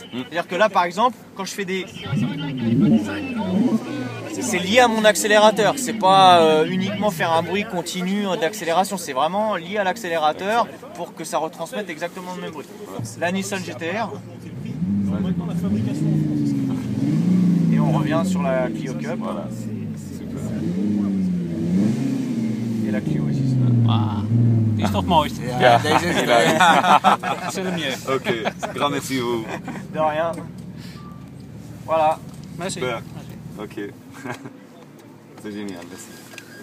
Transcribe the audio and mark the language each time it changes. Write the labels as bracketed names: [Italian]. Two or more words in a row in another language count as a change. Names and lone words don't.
[French] C'est-à-dire que là, par exemple, quand je fais c'est lié à mon accélérateur, c'est pas uniquement faire un bruit continu d'accélération, c'est vraiment lié à l'accélérateur pour que ça retransmette exactement le même bruit. La Nissan GTR. Et on on revient sur la Clio Cup. Voilà, super. Et la Clio aussi. [Dutch] Ah, die is toch het mooiste. Ja, deze is [French] C'est le mieux. Ok, grand merci à vous. De rien. Voilà. Merci. Super. Merci. Ok. C'est génial, merci.